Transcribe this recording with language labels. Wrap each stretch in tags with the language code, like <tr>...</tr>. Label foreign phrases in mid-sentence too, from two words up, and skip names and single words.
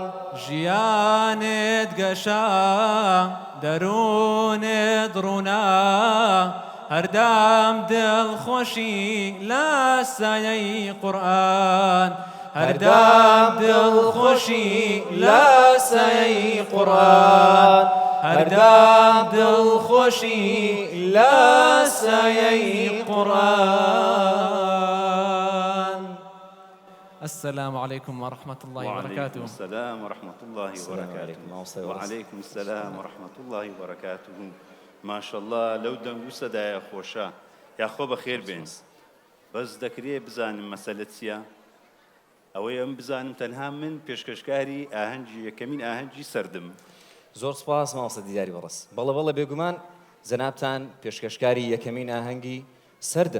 <ckb>ژیانت گەشا دەروونت ڕوونا هەردام دڵخۆشی لە سایەی قورئان هەردام دڵخۆشی لە سایەی قورئان هەردام دڵخۆشی لە سایەی قورئان.</ckb> <ar>السلام عليكم ورحمة الله وبركاته. وعليكم السلام ورحمة الله وبركاته. وعليكم السلام ورحمة الله وبركاته. ما شاء الله</ar> <ckb>لو دەنگ و سەدایە خۆشە یاخۆ بەخێر بێن. بەس دەکرێ بزانم مەسەلە چییە؟ ئەوەی ئەم بزانم تەنها من پێشکەشکاری ئاهەنگی یەکەمین ئاهەنگی سەردم. زۆر سپاس مامۆستا دیداری بەڕێز. بەڵێ بەڵێ بێگومان جەنابتان پێشکەشکاری یەکەمین ئاهەنگی سەردن.</ckb>